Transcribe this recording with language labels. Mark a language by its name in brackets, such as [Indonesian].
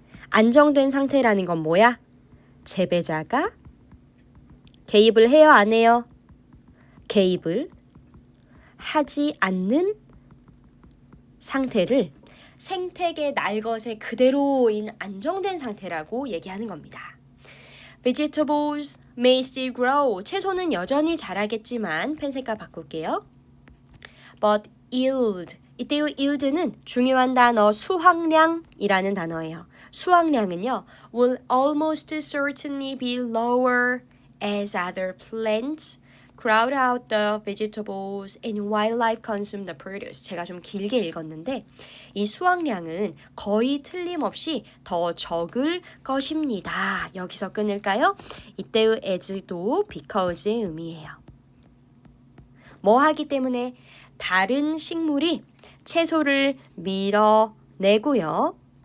[Korean] 안정된 상태라는 건 뭐야? 재배자가 개입을 해요, 안 해요? 개입을 하지 않는 상태를 생태계 날것의 그대로인 안정된 상태라고 얘기하는 겁니다. [English] Vegetables may still grow. [Korean] 채소는 여전히 자라겠지만 펜 색깔 바꿀게요. [English] But yield. [Korean] 이때의 yield는 중요한 단어 수확량이라는 단어예요. 수확량은요. [English] will almost certainly be lower as other plants crowd out the vegetables and wildlife consume the produce. [Korean] 제가 좀 길게 읽었는데 이 수확량은 거의 틀림없이 더 적을 것입니다. 여기서 끊을까요? 이때의 as도 because의 의미예요. 뭐 하기 때문에? 다른 식물이 채소를 밀어내고요.